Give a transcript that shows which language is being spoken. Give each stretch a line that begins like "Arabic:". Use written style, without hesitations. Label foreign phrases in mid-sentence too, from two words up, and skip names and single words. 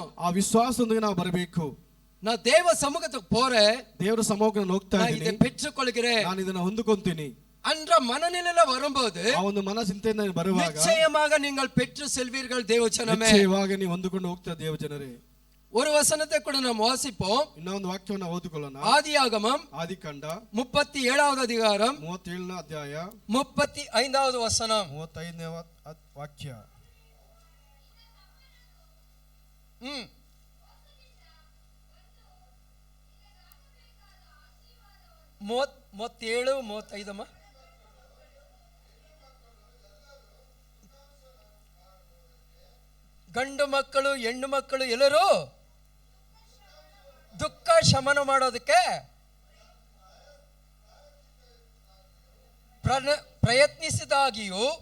Kannada: ಆ ವಿಶ್ವಾಸದೊಂದಿಗೆ ನಾವು ಬರಬೇಕು.
Tamil: நான் தேவ சமூகத்துக்கு போறேன்,
Kannada: ದೇವರ ಸಮೂಹಕ್ಕೆ ನಾನು ಹೋಗ್ತಾ
Tamil: நான்
Kannada: ಇದ್ದೀನಿ,
Tamil: இதை பெற்றுக்கொள்கிறேன்
Kannada: ನಾನು ಇದನ್ನ ಹೊಂದಿಕೊಂತೀನಿ
Tamil: என்ற மனநிலையில வரும்போது,
Kannada: ಆ ಒಂದು ಮನಚಿಂತೆಯಿಂದ ಬರುವಾಗ
Tamil: நிச்சயமாக நீங்கள் பெற்று செல்வீர்கள். தேவஜனமே,
Kannada: ನಿಶ್ಚಯವಾಗಿ ನೀವು ಹೊಂದಿಕೊಂಡು ಹೋಗ್ತಾ ದೇವಜನರೇ.
Tamil: ஒரு வசனத்தை கூட நாம் வாசிப்போம்.
Kannada: ಇನ್ನೊಂದು ವಾಕ್ಯವನ್ನು ಓದಿಕೊಳ್ಳೋಣ.
Tamil: ஆதியாகமம்
Kannada: ಆದಿಕಾಂಡ
Tamil: 37வது அதிகாரம்
Kannada: 37ನೇ ಅಧ್ಯಾಯ
Tamil: 35வது வசனம்.
Kannada: 35ನೇ ವಾಕ್ಯ. 37 35 ಗಂಡು ಮಕ್ಕಳು ಹೆಣ್ಣು ಮಕ್ಕಳು ಎಲ್ಲರೂ ದುಃಖ ಶಮನ ಮಾಡೋದಕ್ಕೆ ಪ್ರಯತ್ನಿಸಿದಾಗಿಯೂ